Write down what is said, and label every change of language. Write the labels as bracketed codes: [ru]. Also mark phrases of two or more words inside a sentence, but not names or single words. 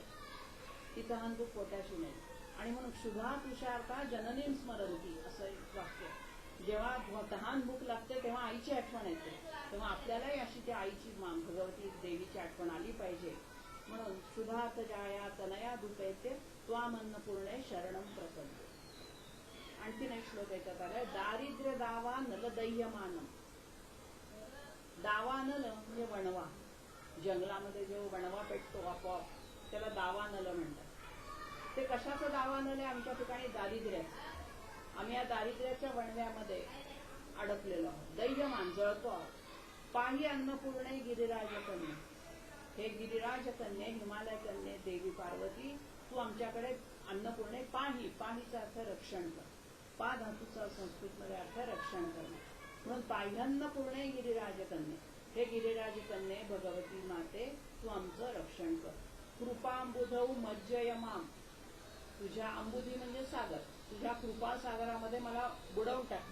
[mr] ती तहान भूक पोटाची नाही. आणि म्हणून [sa] क्षुधा तुषारता जननीम स्मरंती [mr] असं एक वाक्य. जेव्हा तहान भूक लागते तेव्हा आईची आठवण येते, तेव्हा आपल्यालाही अशी त्या आईची भगवती देवीची आठवण आली पाहिजे. [sa] म्हणून क्षुधार्थ जाया तनया दुपेते त्वाम अन्नपूर्णे शरणं प्रपद्ये. [mr] आणखीन एक श्लोक याच्यात आलाय, [sa] दारिद्र्य दावा नल दह्यमानम. [mr] दावा नल म्हणजे वणवा, जंगलामध्ये जो वणवा पेटतो आपोआप, त्याला दावा नल म्हणतात. ते कशाचं दावा नल आहे, आमच्या ठिकाणी दारिद्र्याचं. आम्ही या दारिद्र्याच्या वणव्यामध्ये अडकलेलो आहोत, दैयमान जळतो आहोत. [sa] पाही अन्नपूर्णे गिरिराज कन्ये, हे गिरिराज कन्ये, हिमालय कन्ये देवी पार्वती, [mr] तू आमच्याकडे अन्नपूर्णे पाही, पाहीचा अर्थ रक्षण कर. पा धातूचा संस्कृतमध्ये अर्थ रक्षण करणं. म्हणून [sa] पाह्यन्नपूर्णे गिरिराज कन्ये, हे गिरिराज कन्ये [mr] भगवती माते, तू आमचं रक्षण कर. [sa] कृपांबुधौ मज्जय माम, [mr] तुझ्या अंबुधी म्हणजे सागर, तुझ्या कृपा सागरामध्ये मला बुडवून टाक.